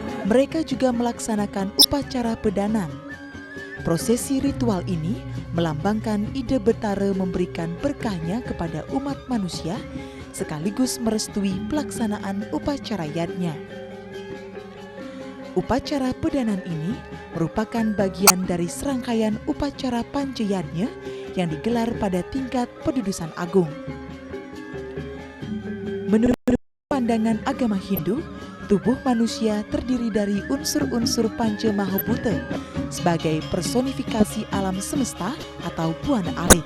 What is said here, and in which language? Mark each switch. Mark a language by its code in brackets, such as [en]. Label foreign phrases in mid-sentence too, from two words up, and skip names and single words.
[id] Mereka juga melaksanakan upacara pedanan. Prosesi ritual ini melambangkan ide Betara memberikan berkahnya kepada umat manusia sekaligus merestui pelaksanaan upacara yadnya. Upacara pedanan ini merupakan bagian dari serangkaian upacara pancayadnya yang digelar pada tingkat pedudusan agung. Menurut pandangan agama Hindu, tubuh manusia terdiri dari unsur-unsur Panca Mahabhuta sebagai personifikasi alam semesta atau Buana Alit.